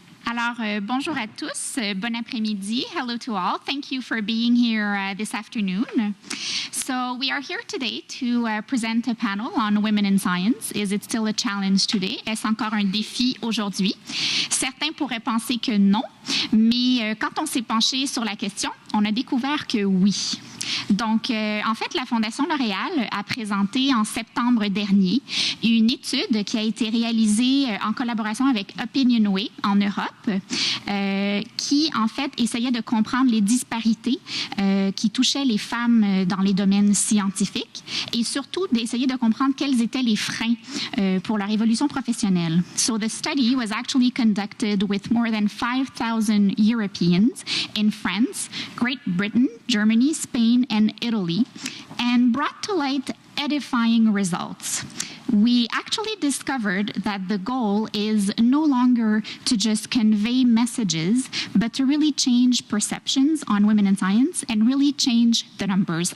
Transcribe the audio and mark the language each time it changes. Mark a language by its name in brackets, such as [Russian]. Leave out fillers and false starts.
[French] Alors, bonjour à tous, bon après-midi, [English] hello to all. Thank you for being here this afternoon. So we are here today to present a panel on women in science. Is it still a challenge today? [French] Est-ce encore un défi aujourd'hui? Certains pourraient penser que non, mais quand on s'est penché sur la question, on a découvert que oui. Donc, en fait, la Fondation L'Oréal a présenté en septembre dernier une étude qui a été réalisée en collaboration avec Opinionway en Europe, qui, en fait, essayait de comprendre les disparités qui touchaient les femmes dans les domaines scientifiques et surtout d'essayer de comprendre quels étaient les freins pour leur évolution professionnelle. [English] So the study was actually conducted with more than 5,000 Europeans in France, Great Britain, Germany, Spain, and Italy, and brought to light edifying results. We actually discovered that the goal is no longer to just convey messages, but to really change perceptions on women in science and really change the numbers.